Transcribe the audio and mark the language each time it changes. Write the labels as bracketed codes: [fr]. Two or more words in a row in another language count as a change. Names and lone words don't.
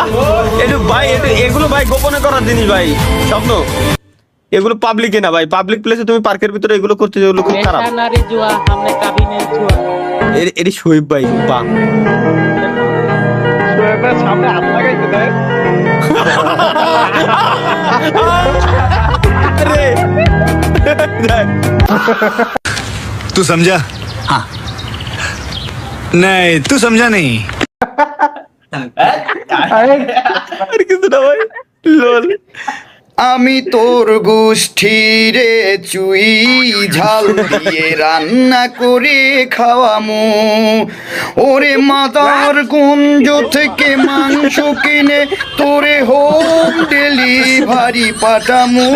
[bn] ভাই এগুলো ভাই গোপনে করার জিনিস ভাই। স্বপ্ন এগুলো পাবলিকে না ভাই, পাবলিক প্লেসে তুমি পার্কের ভিতরে এগুলো করতে, যেগুলো খুব খারাপ। এটি শোয়েব ভাই, বাহ। সামনে হাত লাগাইতে দেয়। [hi] तू समझा? हाँ। नहीं तू समझा नहीं। [bn] আর কিছু না ভাই, লোল। আমি তোর গোষ্ঠীরে চুই ঝাল দিয়ে রান্না করে খাওয়ামু, ওরে মাদার গঞ্জ থেকে মাংস কিনে তোরে [en] home delivery [bn] পাঠামু।